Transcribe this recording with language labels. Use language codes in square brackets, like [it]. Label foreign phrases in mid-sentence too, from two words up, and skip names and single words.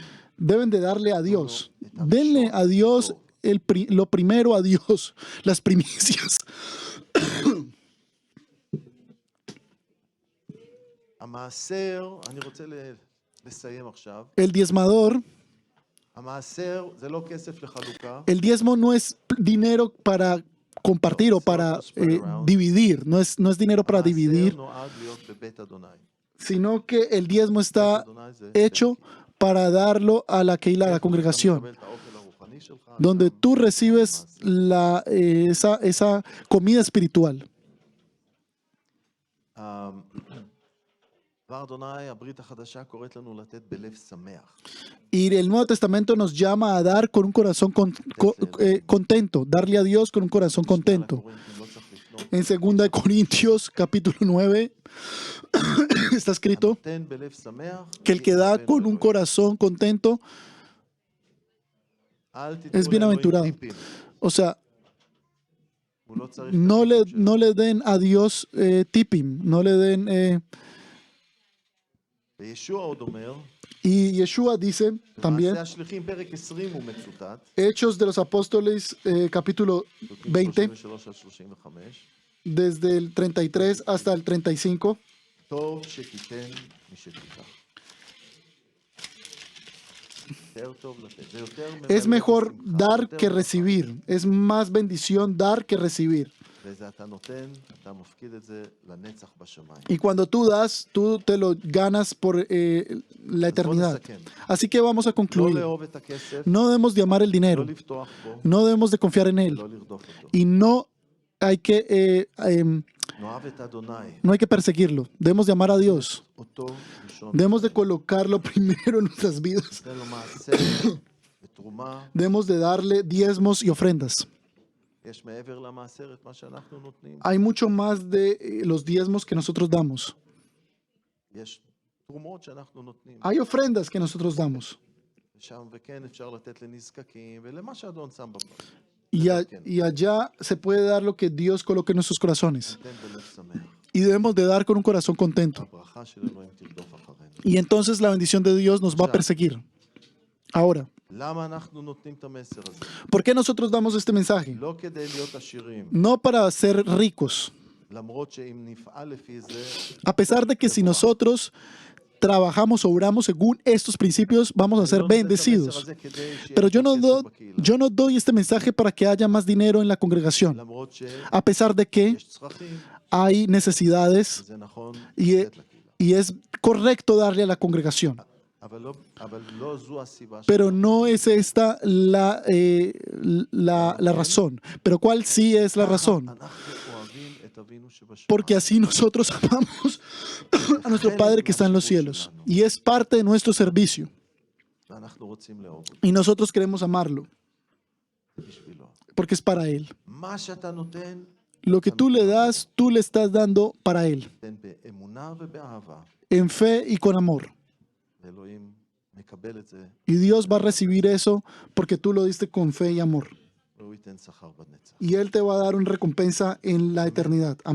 [es] Deben de darle a Dios. Denle a Dios lo primero a Dios, las primicias. [he] המעשר, אני רוצה לסיים עכשיו. [es] El diezmador, [he] המעשר זה לא כסף לחלוקה. [es] el diezmo no es dinero para compartir o para dividir, no es dinero para dividir, [he] המעשר נועד להיות בבית אדוני. [es] sino que el diezmo está hecho para darlo a la Keilah, a la congregación, [he] לקבל את האוכל הרוחני שלך. [es] donde tú recibes esa comida espiritual. [he] דבר אדוני, הברית החדשה קוראת לנו לתת בלב שמח. [es] Y el Nuevo Testamento nos llama a dar con un corazón contento, darle a Dios con un corazón contento. En 2 Corintios capítulo 9 está escrito [he] תן בלב שמח. [es] que el que da con un corazón contento [he] אל תיתנו [es] es bienaventurado. [he] לאלוהים טיפים. [es] O sea, [he] הוא לא צריך [es] no le den a Dios tipping, no le den... [he] וישוע עוד אומר, [es] Y Yeshua dice también, [he] במעשה השליחים, פרק 20 הוא מצוטט, [es] Hechos de los Apóstoles, capítulo [he] פסוקים 20, 33 עד 35, [es] desde el 33 hasta el 35. [he] טוב שתיתן משתיקח. יותר טוב לתת. זה יותר [es] Es [he] ממלא [es] mejor [he] בשמחה, [es] dar [he] יותר [es] que [he] ברכה. [es] recibir. Es más bendición dar que recibir. [he] וזה אתה נותן, אתה מפקיד את זה לנצח בשמיים. [es] Y cuando tú das, tú te lo ganas por la eternidad. Así que vamos a [he] לא [es] concluir. [he] לאהוב את הכסף, [es] No debemos de amar el [he] לא [es] dinero. [he] לבטוח בו, [es] No debemos de confiar en él. [he] לא לרדוף אותו. [es] Y no hay que, [he] נאהב את אדוני, [es] no hay que perseguirlo. Debemos de amar a Dios. [he] אותו ראשון. [es] Debemos de colocarlo primero en nuestras vidas. [he] ניתן לו מעשר ותרומה. [es] Debemos de darle diezmos y ofrendas. [he] יש מעבר למעשר את מה שאנחנו נותנים. [es] Hay mucho más de los diezmos que nosotros damos. [he] יש תרומות שאנחנו נותנים. [es] Hay ofrendas que nosotros damos. [he] ושם וכן אפשר לתת לנזקקים ולמה שאדון שם בבית. [es] Y allá se puede dar lo que Dios coloque en nuestros corazones. [he] ניתן בלב שמח. [es] Y debemos de dar con un corazón contento. [he] הברכה של אלוהים תרדוף אחרינו. [es] Y entonces la bendición de Dios nos va a perseguir. Ahora, [he] למה אנחנו נותנים את המסר הזה? [es] ¿por qué nosotros damos este mensaje? [he] לא כדי להיות עשירים, [es] No para ser ricos. [he] למרות שאם נפעל לפי זה, [es] A pesar de que si nosotros trabajamos, obramos según estos principios, vamos a ser [he] לא נותן את המסר [es] bendecidos. [he] הזה כדי שיהיה [es] Pero yo [he] יותר כסף בקהילה. [es] yo no doy este mensaje para que haya más dinero en la congregación. [he] למרות שיש [es] A pesar de que [he] צרכים, [es] hay necesidades [he] זה נכון [es] y, [he] לתת לקהילה. [es] y es correcto darle a la congregación. [he] אבל לא זו הסיבה [es] Pero no es esta la razón. Pero ¿cuál sí es la razón? [he] אנחנו אוהבים את אבינו שבשמיים. [es] Porque así nosotros amamos a nuestro Padre que está en los cielos. Y es parte de nuestro servicio. [he] ואנחנו רוצים לאהוב אותו. [es] Y nosotros queremos amarlo. [he] זה בשבילו. [es] Porque es para Él. [he] מה שאתה נותן, [es] Lo que tú le das, tú le estás dando para Él. [he] תן באמונה ובאהבה. [es] En fe y con amor. [he] ואלוהים מקבל את זה, [es] Y Dios va a recibir eso porque tú lo diste con fe y amor. [he] והוא ייתן שכר בנצח. [es] Y Él te va a dar una recompensa en la eternidad. Amén.